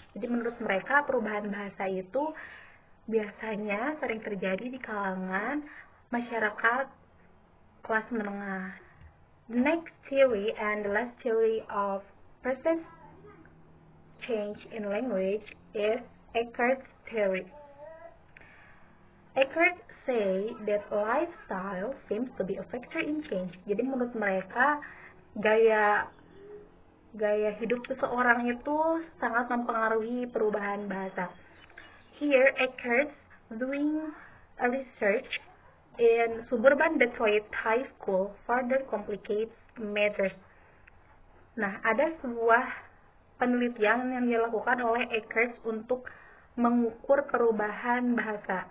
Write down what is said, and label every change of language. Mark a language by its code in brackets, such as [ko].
[id] Jadi menurut mereka perubahan bahasa itu biasanya sering terjadi di kalangan masyarakat kelas menengah. [en] The next theory and the last theory of process change in language is Eckart's theory. Eckart say that lifestyle seems to be a factor in change. [id] Jadi menurut mereka gaya hidup seseorang itu sangat mempengaruhi perubahan bahasa. [en] Here Eckart doing a research in suburban Detroit high school further complicates matters. [id] Nah, ada sebuah penelitian yang dilakukan oleh Eckart untuk mengukur perubahan bahasa.